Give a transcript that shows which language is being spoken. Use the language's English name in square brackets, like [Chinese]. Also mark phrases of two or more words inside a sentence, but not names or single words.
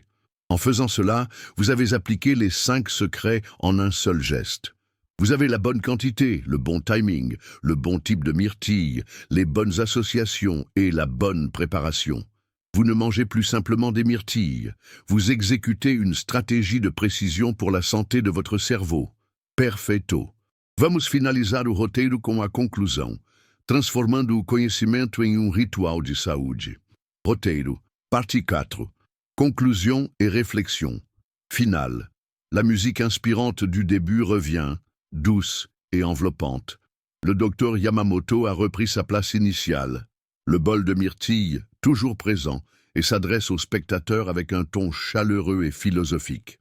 [French] En faisant cela, vous avez appliqué les 5 secrets en un seul geste. Vous avez la bonne quantité, le bon timing, le bon type de myrtille, les bonnes associations et la bonne préparation. Vous ne mangez plus simplement des myrtilles, vous exécutez une stratégie de précision pour la santé de votre cerveau. [Portuguese] Perfeito. Vamos finalizar o roteiro com a conclusão, transformando o conhecimento em ritual de saúde. Roteiro. [French] Partie 4. Conclusion et réflexion. Finale. La musique inspirante du début revient, douce et enveloppante. Le docteur Yamamoto a repris sa place initiale. Le bol de myrtille, toujours présent, et s'adresse aux spectateurs avec un ton chaleureux et philosophique.